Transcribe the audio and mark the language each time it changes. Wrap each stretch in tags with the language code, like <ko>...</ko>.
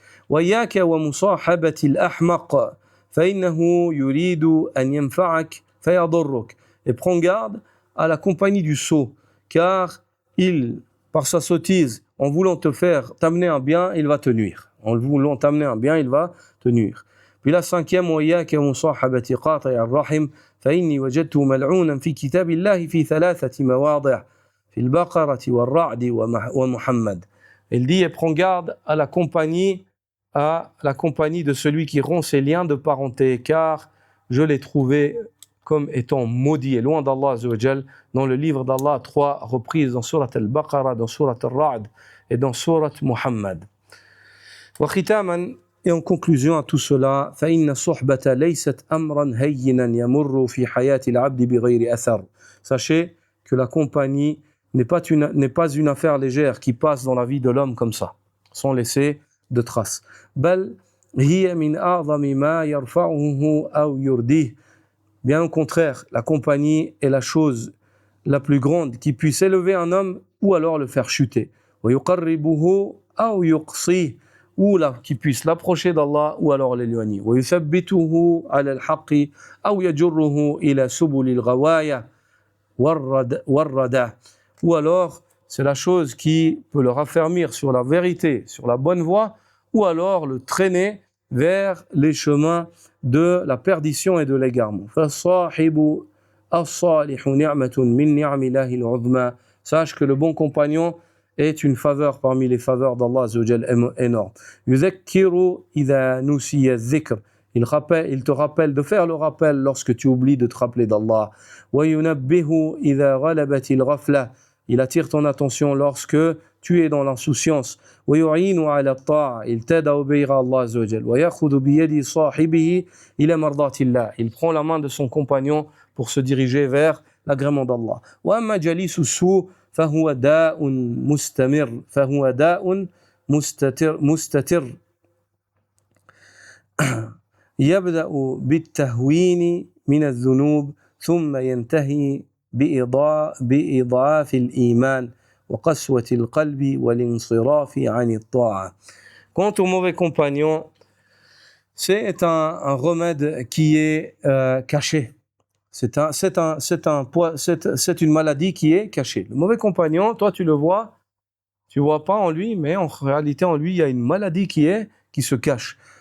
<ar>وَإِيَّاكَ وَمُصَاحَبَةِ الْأَحْمَقِ فَإِنَّهُ يُرِيدُ أَنْ يَنْفَعَكَ فَيَضُرُّكَ.</ar> <fr>Et prends garde à la compagnie du sot, car par sa sottise, en voulant t'amener un bien, il va te nuire. En voulant t'amener un bien, il va te nuire. Puis la 5e,</fr> <ar>وَإِيَّاكَ وَمُصَاحَبَةِ قَاطِعِ الرَّحِمِ فإني وجدته ملعونا في كتاب الله في 3 مواضع في البقرة والرعد ومحمد.</ar> <fr>Il dit et prends garde à la compagnie de celui qui rompt ses liens de parenté, car je l'ai trouvé comme étant maudit et loin d'Allah Azza wa Jal dans le livre d'Allah 3 reprises dans Surat al-Baqarah, dans Surat al-Ra'd et dans Surat Muhammad.</fr> <ar>وختاما,</ar> <fr>et en conclusion à tout cela,</fr> <ar>فإن الصحبة ليست أمرا هينا يمر في حياة العبد بغير أثر.</ar> <fr>Sachez que la compagnie n'est pas une affaire légère qui passe dans la vie de l'homme comme ça, sans laisser de traces.</fr> <ar>بل هي من أعظم ما يرفعه أو يرديه.</ar> <fr>Bien au contraire, la compagnie est la chose la plus grande qui puisse élever un homme ou alors le faire chuter.</fr> <ar>ويقربه أو يقصيه,</ar> <fr>ou qui puisse l'approcher d'Allah ou alors l'éloigner.</fr> <ar>ويثبته على الحق أو يجره إلى سبل الغواية والردى.</ar> <fr>Ou alors, c'est la chose qui peut le raffermir sur la vérité, sur la bonne voie, ou alors le traîner vers les chemins de la perdition et de l'égarement.</fr> <ar>فَالصَّاحِبُ الصَّالِحُ نِعْمَةٌ مِّن نِعْمِ اللَّهِ الْعُظْمَى.</ar> <fr>Sache que le bon compagnon est une faveur parmi les faveurs d'Allah Azza wa Jal énorme.</fr> <ar>يُذَكِّرُ إِذَا نُسِيَ الذِّكْرِ.</ar> <fr>Il te rappelle de faire le rappel lorsque tu oublies de te rappeler d'Allah.</fr> <ar>وَيُنَبِّهُ إِذَا غَلَبَتِ الْغَفْلَةِ.</ar> <fr>Il attire ton attention lorsque tu es dans l'insouciance.</fr> <ar>وَيُعِينُ عَلَى الطَّاعَةِ.</ar> <fr>Il t'aide à obéir à Allah Azza wa Jal.</fr> <ar>وَيَأْخُذُ بِيَدِ صَاحِبِهِ إِلَى مَرْضَاتِ اللَّهِ.</ar> <fr>Il prend la main de son compagnon pour se diriger vers l'agrément d'Allah.</fr> <ar>وَأَمَّا جَلِيسُ السُّوءِ فهو داء مستمر فهو داء مستتر يبدأ بالتهوين من الذنوب ثم ينتهي بإضعاف الإيمان وقسوة القلب والانصراف عن الطاعة.</ar> <fr>Quant au mauvais compagnon, c'est un remède qui est caché. C'est une maladie qui est cachée. Le mauvais compagnon, toi tu le vois, tu vois pas en lui, mais en réalité en lui il y a une maladie qui se cache.</fr>